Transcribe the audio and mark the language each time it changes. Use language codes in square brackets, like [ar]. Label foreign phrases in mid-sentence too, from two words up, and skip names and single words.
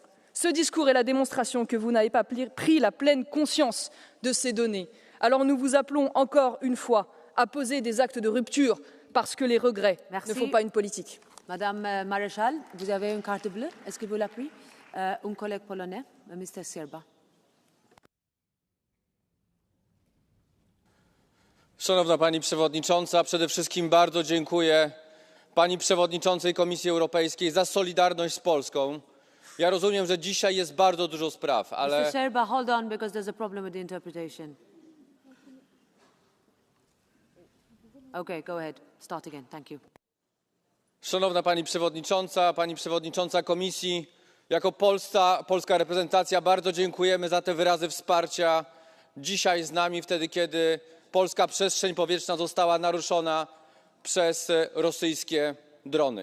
[fr] Ce discours est la démonstration que vous n'avez pas pris la pleine conscience de ces données. Alors nous vous appelons encore une fois à poser des actes de rupture parce que les regrets ne font pas une politique. Madame Maréchal, vous avez une carte bleue. Est-ce que vous la prenez? Un collègue polonais, Mr. Serba. [pl] Szanowna Pani Przewodnicząca, przede wszystkim bardzo dziękuję Pani Przewodniczącej Komisji Europejskiej za solidarność z Polską. Ja rozumiem, że dzisiaj jest bardzo dużo spraw, ale... [en] Mr. Serba, hold on, because there's a problem with the interpretation. Okay, go ahead. Start again. Thank you. [pl] Szanowna Pani Przewodnicząca Komisji, jako polska reprezentacja bardzo dziękujemy za te wyrazy wsparcia dzisiaj z nami, wtedy kiedy polska przestrzeń powietrzna została naruszona przez rosyjskie drony.